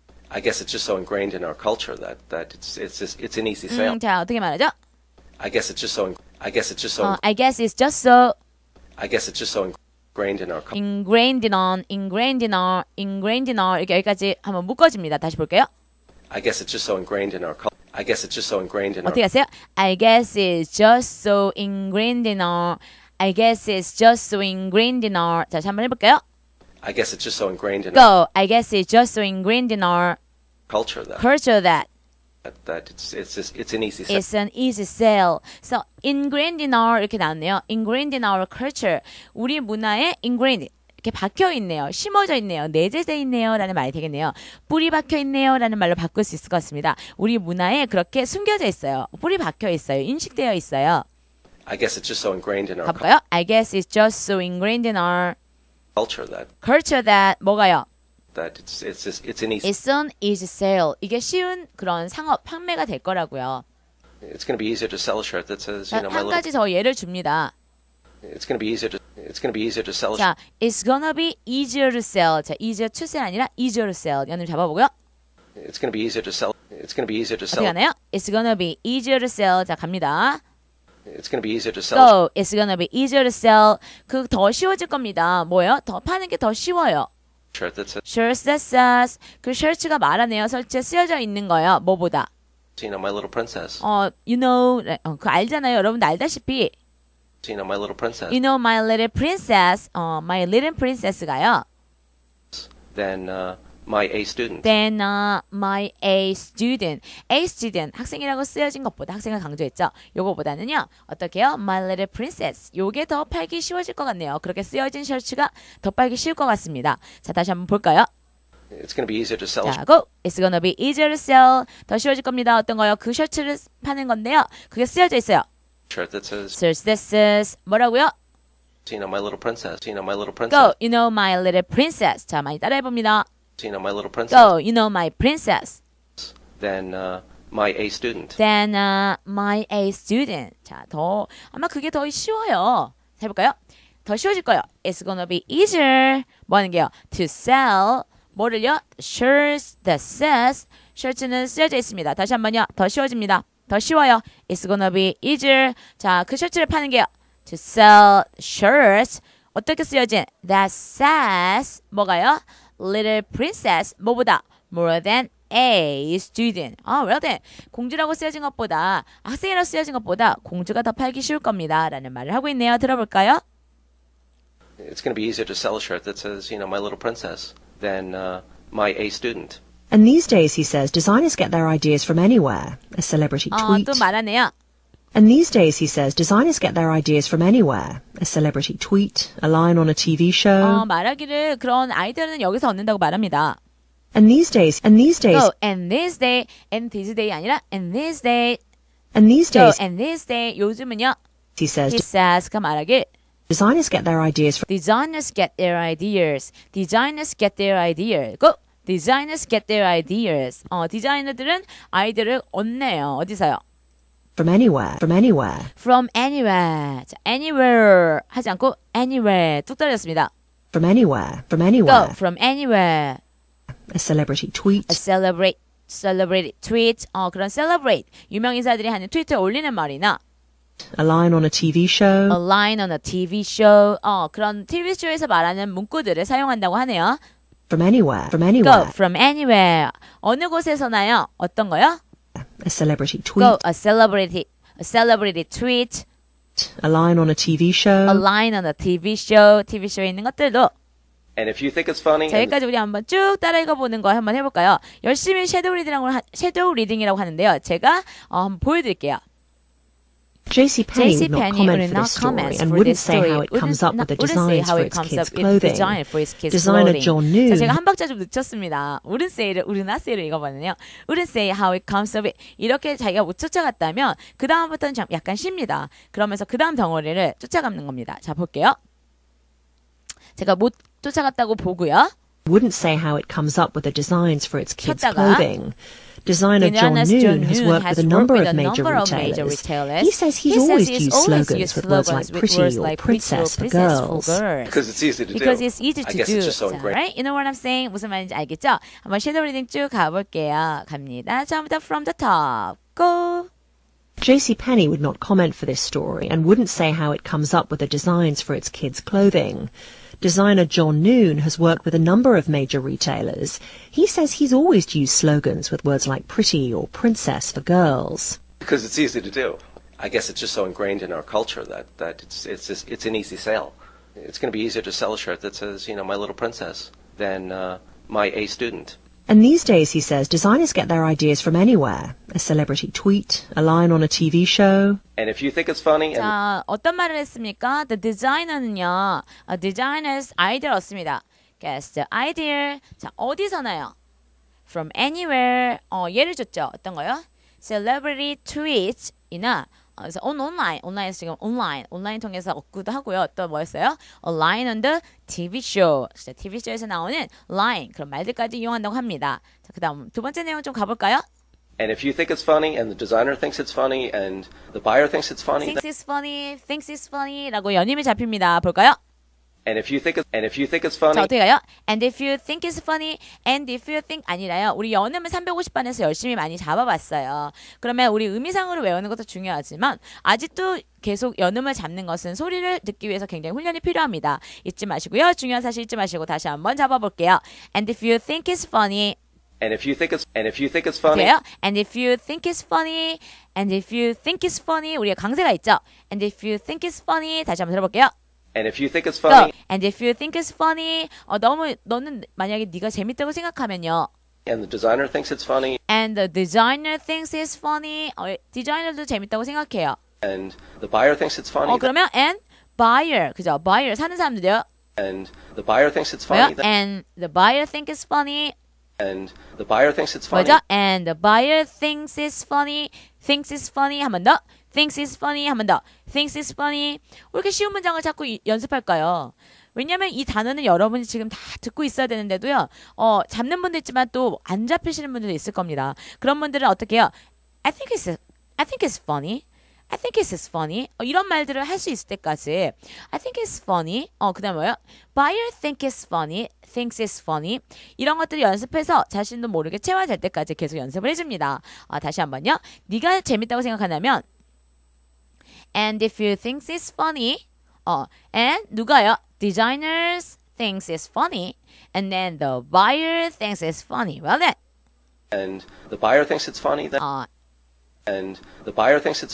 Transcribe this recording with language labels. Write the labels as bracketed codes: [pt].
[en] I guess it's just so ingrained in our culture that it's an easy sale. [ko] 자, 어떻게 말하죠? [en] I guess it's just so I guess it's just so ingrained in our culture. ingrained in our [ko] 이렇게 여기까지 한번 묶어집니다. 다시 볼게요. [en] I guess it's just so ingrained in our culture. I guess it's just so ingrained in our [ko] 어떻게 하세요? [en] I guess it's just so ingrained in our I guess it's just so ingrained in our [ko] 자, 한번 해볼까요? [en] I guess it's just so ingrained in our Go. I guess it's just so ingrained in our culture that culture that it's an easy sale. it's an easy sale. So ingrained in our [ko] 이렇게 나왔네요. [en] ingrained in our culture. [ko] 우리 문화에 ingrained 이렇게 박혀 있네요. 심어져 있네요. 내재돼 있네요. 라는 말이 되겠네요. 뿌리 박혀 있네요. 라는 말로 바꿀 수 있을 것 같습니다. 우리 문화에 그렇게 숨겨져 있어요. 뿌리 박혀 있어요. 인식되어 있어요. [en] I guess it's just so ingrained in our [ko] 가볼까요? [en] I guess it's just so ingrained in our culture that [ko] 뭐가요? [en] it's an easy. It's an easy sale. [ko] 이게 쉬운 그런 상업 판매가 될 거라고요. [en] It's going to be easier to sell a shirt that says, you know, my [ko] 한 [en] little. [ko] 가지 더 예를 줍니다. [en] It's going to be easier to sell a 자, it's gonna be easier to sell. 자, easier to sell [ko] 아니라 [en] easier to sell. [ko] 연음 잡아보고요. [en] It's going to be easier to sell. It's going to be easier to [ko] 어떻게 [en] sell. [ko] 하나요? [en] It's gonna be easier to sell. [ko] 자, 갑니다. [en] It's going to be easier to sell. Go. It's gonna be easier to sell. [ko] 그 더 쉬워질 겁니다. 뭐요? 더 파는 게 더 쉬워요. [en] Shirt that says, Shirts that says. [ko] 그 셔츠가 말하네요. 설치에 쓰여져 있는 거요. 뭐보다? [en] you know, my little princess. You know, [ko] 그 알잖아요. 여러분도 알다시피. [en] You know, my little princess. You know, my little princess. my little princess가요. Then my A student. Then my A student. A student. [ko] 학생이라고 쓰여진 것보다 학생을 강조했죠. 요거보다는요. 어떻게 해요? [en] My little princess. [ko] 요게 더 팔기 쉬워질 것 같네요. 그렇게 쓰여진 셔츠가 더 팔기 쉬울 것 같습니다. 자, 다시 한번 볼까요? [en] It's going to be easier to sell. 자, go. It's gonna be easier to sell. [ko] 더 쉬워질 겁니다. 어떤 거요? 그 셔츠를 파는 건데요. 그게 쓰여져 있어요. [en] Shirt that says, Search this is [ko] 뭐라고요? [en] you know, my little princess. You know, my little princess. Go. You know my little princess. [ko] 자, 많이 따라해 봅니다. [en] You know, my little princess. Go. You know my princess. Then my A student. Then my A student. [ko] 자, 더 아마 그게 더 쉬워요. 해볼까요? 더 쉬워질 거예요. [en] It's gonna be easier. [ko] 뭐 하는 게요? [en] To sell. [ko] 뭐를요? [en] Shirts that says. [ko] 셔츠는 쓰여져 있습니다. 다시 한번요. 더 쉬워집니다. 더 쉬워요. [en] It's gonna be easier. [ko] 자, 그 셔츠를 파는 게요. [en] To sell shirts. [ko] 어떻게 쓰여진? [en] That says. [ko] 뭐가요? [en] Little princess. [ko] 뭐보다? [en] More than a student. well then. [ko] 공주라고 쓰여진 것보다 학생이라고 쓰여진 것보다 공주가 더 팔기 쉬울 겁니다. 라는 말을 하고 있네요. 들어볼까요? [en] It's going to be easier to sell a shirt that says, you know, my little princess than my A student. And these days, he says, designers get their ideas from anywhere. A celebrity tweet. [ko] 또 말하네요. [en] And these days, he says, designers get their ideas from anywhere. A celebrity tweet, a line on a TV show. [ko] 말하기를 그런 아이디어는 여기서 얻는다고 말합니다. [en] And these days, Go. And this day [ko] 아니라 [en] and this day. Go. And this day. [ko] 요즘은요. [en] he says, He says [ko] 가 말하길 [en] designers get their ideas from Designers get their ideas. Designers get their ideas. Go. Designers get their ideas. [ko] 디자이너들은 아이디어를 얻네요. 어디서요? [en] from anywhere. From anywhere. [ko] 자, anywhere 하지 않고 anywhere 뚝 떨어졌습니다. [en] From anywhere. From Go anywhere. from anywhere. A celebrity tweet. A celebrate tweet. [ko] 그런 celebrate. 유명 인사들이 하는 트위터에 올리는 말이나 [en] A line on a TV show. a line on a TV show. [ko] 그런 TV 쇼에서 말하는 문구들을 사용한다고 하네요. [en] From anywhere. From Go anywhere. from anywhere. [ko] 어느 곳에서나요? 어떤 거요? [en] A celebrity tweet. Go a celebrity tweet. A line on a TV show. A line on a TV show. [ko] TV 쇼에 있는 것들도. [en] And if you think it's funny, [ko] 자, 여기까지 우리 한번 쭉 따라 읽어보는 거 한번 해볼까요? 열심히 섀도우 리딩이라고 하는데요. 제가 한번 보여드릴게요. [en] JCPenney would not comment for this story and wouldn't say how it comes up with the designs for its kids' clothing. Designer John Noon. [ko] 자, 제가 한 박자 좀 늦췄습니다. [en] wouldn't not say를 [ko] 읽어봤는데요. [en] wouldn't say how it comes up with. [ko] 이렇게 자기가 못 쫓아갔다면 그 다음부터는 약간 쉽니다. 그러면서 그 다음 덩어리를 쫓아가는 겁니다. 자, 볼게요. 제가 못 쫓아갔다고 보고요. [en] Wouldn't say how it comes up with the designs for its kids' [ko] 켰다가 [en] clothing. Designer John Noon has worked with a number of major retailers. He says he's always used slogans with words like pretty or princess for girls. because it's easy to do. Because it's easy to I guess do. it's just so [ko] 자, [en] ingrained. right? You know what I'm saying? [ko] 무슨 말인지 알겠죠? 한번 섀도우 리딩 쭉 가볼게요. 갑니다. 처음부터 [en] from the top. Go! JCPenney would not comment for this story and wouldn't say how it comes up with the designs for its kids' clothing. Designer John Noon has worked with a number of major retailers. He says he's always used slogans with words like pretty or princess for girls. Because it's easy to do. I guess it's just so ingrained in our culture that it's an easy sale. It's going to be easier to sell a shirt that says, my little princess than my A student. And these days, he says, designers get their ideas from anywhere. A celebrity tweet, a line on a TV show. And if you think it's funny, and [ko] 자, 어떤 말을 했습니까? The designer는요, designers 아이디어를 얻습니다. [en] Guess the idea. [ko] 자, 어디서나요? [en] From anywhere. [ko] 예를 줬죠. 어떤 거요? Celebrity tweet이나 그래서 온라인에서 지금 온라인 통해서 얻기도 하고요. 또 뭐였어요? [en] A line on the TV show. [ko] TV 쇼에서 나오는 line 그런 말들까지 이용한다고 합니다. 자, 그다음 두 번째 내용 좀 가볼까요? [en] and if you think it's funny, and the designer thinks it's funny, and the buyer thinks it's funny, [ko] thinks it's funny라고 연임이 잡힙니다. 볼까요? [en] and if you think it's funny, [ko] 자, 어떻게 가요? [en] And if you think it's funny, and if you think [ko] 아니라요. 우리 연음을 350반에서 열심히 많이 잡아봤어요. 그러면 우리 의미상으로 외우는 것도 중요하지만 아직도 계속 연음을 잡는 것은 소리를 듣기 위해서 굉장히 훈련이 필요합니다. 잊지 마시고요. 중요한 사실 잊지 마시고 다시 한번 잡아볼게요. [en] And if you think it's funny, and if you think it's funny, [ko] 돼요? [en] And if you think it's funny, and if you think it's funny, [ko] 우리가 강세가 있죠. [en] And if you think it's funny, [ko] 다시 한번 들어볼게요. [en] and if you think it's funny, And if you think it's funny, [ko] 너는 만약에 네가 재밌다고 생각하면요. [en] and the designer thinks it's funny, And the designer thinks it's funny. [ko] 디자이너도 재밌다고 생각해요. [en] and the buyer thinks it's funny, [ko] 그러면 and buyer, 그죠? buyer 사는 사람들이요. [en] and the buyer thinks it's [ko] 뭐요? [en] funny, And the buyer thinks it's funny. and the buyer thinks it's funny, [ko] 뭐죠? [en] And the buyer thinks it's funny. Thinks it's funny. [ko] 한 번 더. [en] Thinks it's funny. 한 번 더. Thinks it's funny. [ko] 왜 이렇게 쉬운 문장을 자꾸 연습할까요? 왜냐면 이 단어는 여러분이 지금 다 듣고 있어야 되는데도요. 잡는 분도 있지만 또 안 잡히시는 분들도 있을 겁니다. 그런 분들은 어떻게 해요? [en] I think it's funny. I think it's funny. [ko] 이런 말들을 할 수 있을 때까지 [en] I think it's funny. [ko] 그다음 뭐요? [en] Buyer think it's funny. Thinks it's funny. [ko] 이런 것들을 연습해서 자신도 모르게 체화될 때까지 계속 연습을 해줍니다. 다시 한번요. 네가 재밌다고 생각한다면 [en] And if you think it's funny. And [ko] 누가요? [en] Designers thinks it's funny. And then the buyer thinks it's funny. Well then. and the buyer thinks it's funny, then, and the buyer thinks it's